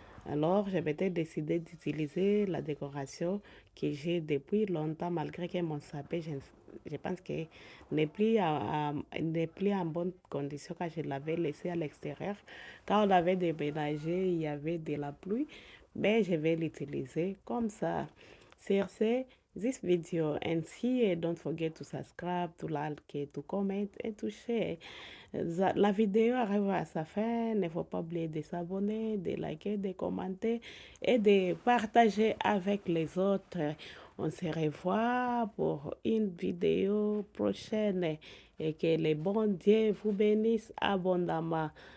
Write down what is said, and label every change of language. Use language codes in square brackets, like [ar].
[fr] Alors, j'ai peut-être décidé d'utiliser la décoration que j'ai depuis longtemps, malgré que mon sapin, je pense que n'est plus en bonne condition quand je l'avais laissé à l'extérieur. Quand on avait déménagé, il y avait de la pluie, mais je vais l'utiliser comme ça. Sur ce, [en] this video and see, don't forget to subscribe, to like, to comment and to share. [fr] La vidéo arrive à sa fin. Ne faut pas oublier de s'abonner, de liker, de commenter et de partager avec les autres. On se revoit pour une vidéo prochaine et que le bon Dieu vous bénisse abondamment.